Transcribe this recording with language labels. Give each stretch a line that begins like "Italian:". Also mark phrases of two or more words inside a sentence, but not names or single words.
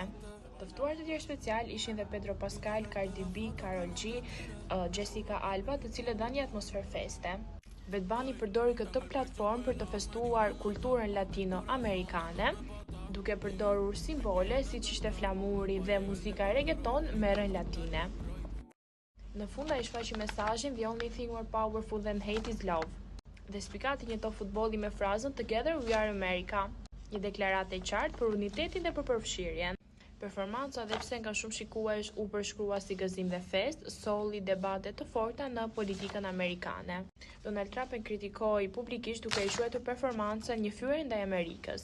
Albanian: Të ftuar të tjerë special ishin dhe Pedro Pascal, Cardi B, Karol G, Jessica Alba, të cilët dhanë një atmosferë feste. Bad Bunny përdori këtë platformë për të festuar kulturën latino-amerikane, duke përdorur simbole siç ishte flamuri dhe muzika reggaeton me rënë latine. Në fund ai shfaqi mesazhin
English: "The only thing more powerful than hate is love"
Albanian: dhe spikati një top futbolli me frazën
English: "Together we are America",
Albanian: një deklaratë e qartë për unitetin dhe për përfshirjen. Performanca, dhe pse nga shumë shikues u përshkrua si gëzim dhe fest, solli debate të forta në politikën amerikane. Donald Trump e kritikoi publikisht duke i quajtur performancën një fyrje ndaj Amerikës.